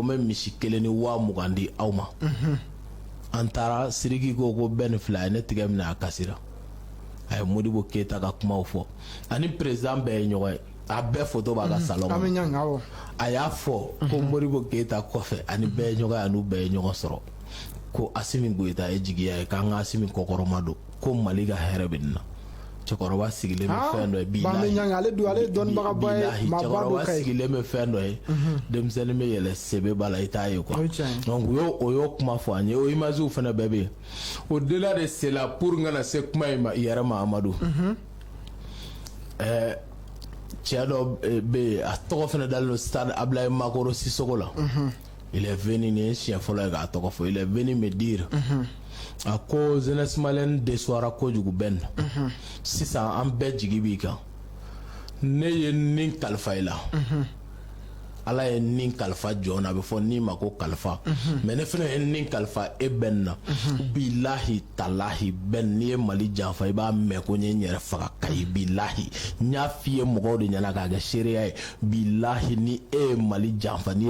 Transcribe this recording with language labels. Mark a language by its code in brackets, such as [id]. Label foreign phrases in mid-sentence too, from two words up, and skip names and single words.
[bm] n bɛ misi 1 ni 20,000 di aw ma an taara Sidiki ko Ben filɛ a ye ne tigɛ minɛ a kasira a ye Modibo Keita ka kumaw fɔ ani président bɛɛ ye ɲɔgɔn ye a bɛɛ photo b'a ka salon kɔnɔ a y'a fɔ ko Modibo Keita kɔfɛ ani bɛɛ ye ɲɔgɔn ye ani bɛɛ ye ɲɔgɔn sɔrɔ ko Asimi Goita ye jigiya ye k'an ka Asimi kɔkɔrɔma don ko Mali ka hɛrɛ bɛ nin na cɛkɔrɔba sigilen bɛ fɛn dɔ ye bilahi cɛkɔrɔba sigilen bɛ fɛn dɔ ye denmisɛnnin bɛ yɛlɛ sebe b'a la i t'a ye [fr] quoi donc [bm] o y'o kuma fɔ an ye o images fana bɛɛ bɛ yen [fr] au delà de cela pour [bm] n kana se kuma in yɛrɛ ma Amadu cɛ dɔ bɛ yen a tɔgɔ fana dalen don stade Ablaye Makoro Sisoko la [fr] il est venu [bm] ni ye siɲɛ fɔlɔ ye k'a tɔgɔ fɔ [fr] il est venu me dire [bm] a ko [fr] jeunesse malienne déçoira [bm] kojugu Ben sisan an bɛɛ jigi b'i kan ne ye nin kalifa i la Ala ye nin kalifa jɔn na a bɛ fɔ nin ma ko kalifa mais ne fana ye nin kalifa e Ben na [ar] بالله تالله [bm] Ben n'i ye Mali janfa i b'a mɛn ko n ye n yɛrɛ faga Kayi bilahi n y'a f'i ye mɔgɔw de ɲɛna k'a kɛ seereya ye bilahi ni e ye Mali janfa n'i ye